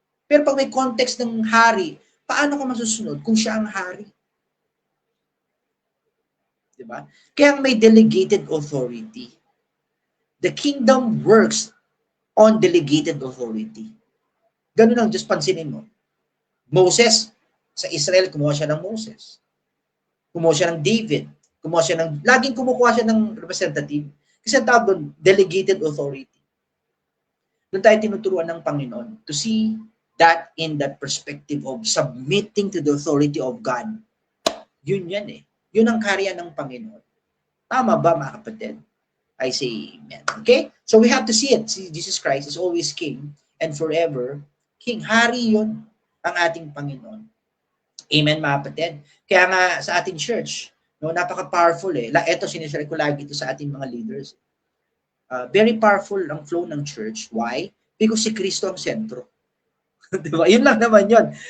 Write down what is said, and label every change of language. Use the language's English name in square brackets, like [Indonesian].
[Filipino] Pero pag may context ng hari, paano ka masusunod kung siya ang hari? Diba? Kaya may delegated authority. [English] The kingdom works on delegated authority. [Filipino] Ganun ang Diyos, pansinin mo. Moses, sa Israel, kumuha siya ng Moses. Kumuha siya ng David. Laging kumukuha siya ng representative. Kasi ang tawag doon, delegated authority. Doon tayo tinuturuan ng Panginoon [English] to see that in that perspective of submitting to the authority of God. [Filipino] Yun yan eh. Yun ang karya ng Panginoon. Tama ba, mga kapatid? [English] I say amen. Okay? So we have to see it. See, Jesus Christ is always King and forever King. [Filipino] Hari yun ang ating Panginoon. Amen, mga kapatid. Kaya nga sa ating church, no, napaka-powerful eh. Ito, sinishare ko lagi ito sa ating mga leaders. [English] Very powerful [Filipino] ang flow ng church. [English] Why? Because [Filipino] si Kristo ang sentro. Diba? Yun lang naman yun.